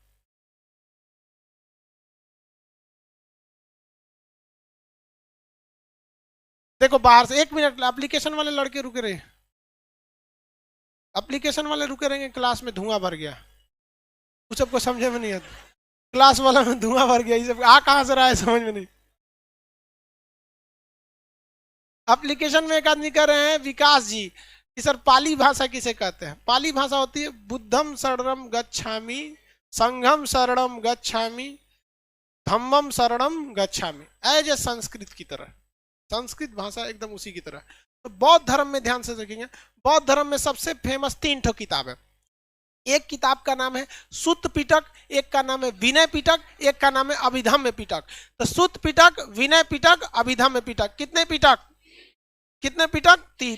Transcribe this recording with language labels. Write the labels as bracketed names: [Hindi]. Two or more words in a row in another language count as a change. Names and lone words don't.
[Hindi] देखो बाहर से, एक मिनट, एप्लीकेशन वाले लड़के रुके रहे, एप्लीकेशन वाले रुके रहेंगे, क्लास में धुआं भर गया, कुछ सबको समझे में नहीं आता, क्लास वाला में धुआं भर गया, ये सब आ कहां से रहा है समझ में नहीं। एप्लीकेशन में एक आदमी कह रहे हैं विकास जी कि सर पाली भाषा किसे कहते हैं। पाली भाषा होती है [Pali] बुद्धम शरणम गच्छामि, संघम शरणम गच्छामि, धम्मम शरणम गच्छामि, [English] as a [Hindi] संस्कृत की तरह, संस्कृत भाषा एकदम उसी की तरह। तो बौद्ध धर्म में ध्यान से देखेंगे, बौद्ध धर्म में सबसे फेमस 3 ठो किताब है। एक किताब का नाम है सुत्त पिटक, एक का नाम है विनय पिटक, एक का नाम है अभिधम्म पिटक। तो सुत्त पिटक, विनय पिटक, अभिधम्म पिटक, कितने पिटक, कितने पिटक, 3।